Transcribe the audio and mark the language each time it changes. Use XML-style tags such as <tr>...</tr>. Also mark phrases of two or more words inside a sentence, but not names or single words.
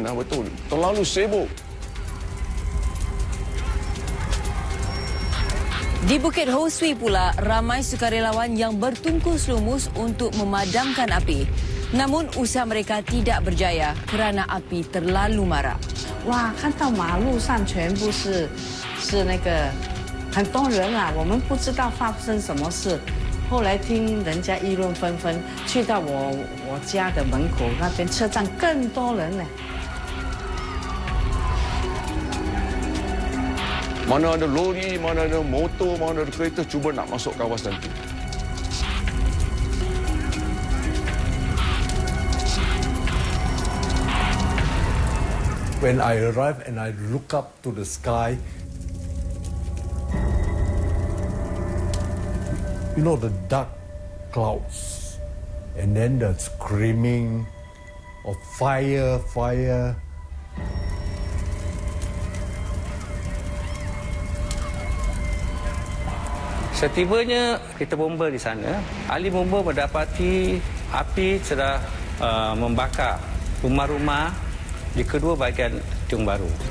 <ms>Betul, terlalu sibuk. Di Bukit Swee pula, ramai sukarelawan yang bertungkus lumus untuk memadamkan api. Namun usaha mereka tidak berjaya kerana api terlalu marak.</ms> <zh>哇，看到马路上全部是那个很多人啊，我们不知道发生什么事。后来听人家议论纷纷，去到我家的门口那边车站更多人呢。</zh> <ms>Mana ada lori, mana ada motor, mana ada kereta cuba nak masuk kawasan itu.</ms> <en>When I arrived and I look up to the sky, you know, the dark clouds and then the screaming of fire, fire.</en> <ms>Setibanya kita bomba di sana, ahli bomba mendapati api sudah membakar rumah-rumah di kedua bahagian Tiong Bahru.</ms>